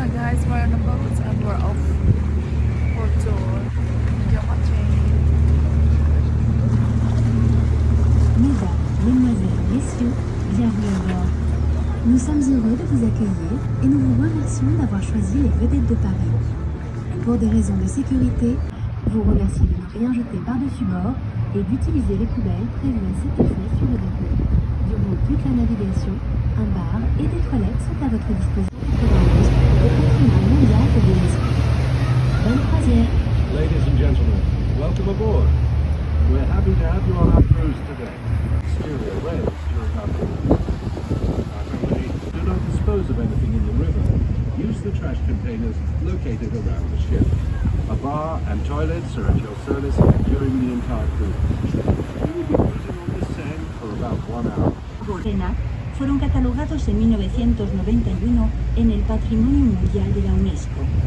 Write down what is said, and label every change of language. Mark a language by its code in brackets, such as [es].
[en] guys, we're on a boat and we're off Porto. You're watching. [fr] Mesdames, Mesdemoiselles, Messieurs, bienvenue à bord. Nous sommes heureux de vous accueillir et nous vous remercions d'avoir choisi les vedettes de Paris. Pour des raisons de sécurité, vous remercie de ne rien jeter par-dessus bord et d'utiliser les poubelles prévues à cet effet sur le dépôt. Durant toute la navigation, un bar et des toilettes sont à votre disposition au patrimoine mondial de l'UNESCO. Bonne croisière. [en] Ladies and gentlemen, welcome aboard. We're happy to have you on our cruise today. Exterior rails during our cruise. Our company do not dispose of anything in the river. Use the trash containers located around the ship. A bar and toilets are at your service during the entire cruise. We will be cruising on the Seine for about 1 hour. [es] Fueron catalogados en 1991 en el Patrimonio Mundial de la UNESCO.